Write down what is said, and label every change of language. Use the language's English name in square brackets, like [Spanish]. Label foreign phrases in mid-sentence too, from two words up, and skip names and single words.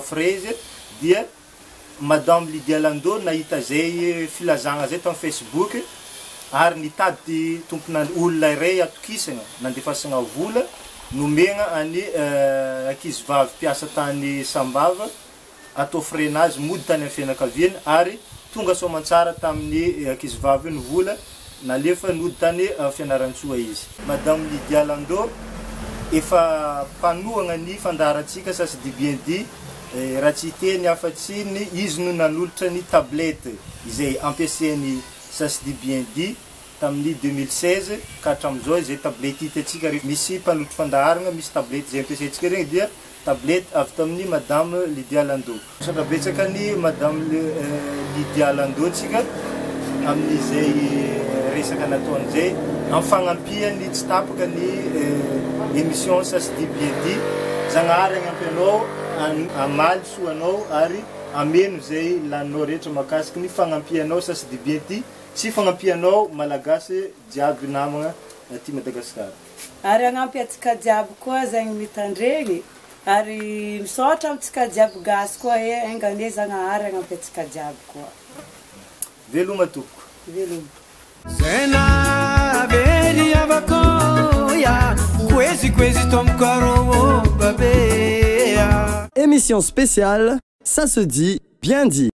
[Malagasy] fraise dia madame Lydia Lando nahita zay filazagna zay tamin'ny Facebook ary nitady tompona olona iray atokisagna nandefasagna vola nomegna any ankizy vavy mpiasa tany Sambava atao freinage mody tany amin'ny fianakaviany ary tonga soamantsara tamin'ny ankizy vavy ny vola nalefa nody tany Fianarantsoa izy. Madame Lydia Lando efa mpanohagna ny fandarantsika [French] ça se dit bien dit [Malagasy] raha tsy teny afa-tsy ny izy no nanolotra ny tablette izay ampiasainy [French] ça se dit bien dit [Malagasy] tamin'ny 2016 ka hatramizao zay tablette hitatsika misy mpanolotra fandaharagna misy tablette zay ampiasaintsika regny dia tablette avy tamin'ny madame Lydia Lando. Saka betsaka ny madame Lydia Lando tsika amin'izay resaka nataony zay amin'ny fagnampiany tsy tapaka ny émission [French] ça se dit bien dit [Malagasy] zagnahary agnampy anao amaly soanao ary ameno zay laninao rehetra makasiky ny fagnampianao [French] ça se dit bien dit [Malagasy] sy fagnampianao malagasy jiaby namagna aty Madagasikara. Ary agnampy atsika jiaby koa zegny mitandregny ary misaotra amitsika jiaby gasy koa engane zagnahary agnampy atsika jiaby koa. Veloma tompoko. Veloma. Zena veri avakoya kwezi kwezi tomkaro babea. [French] Émission spéciale, ça se dit, bien dit.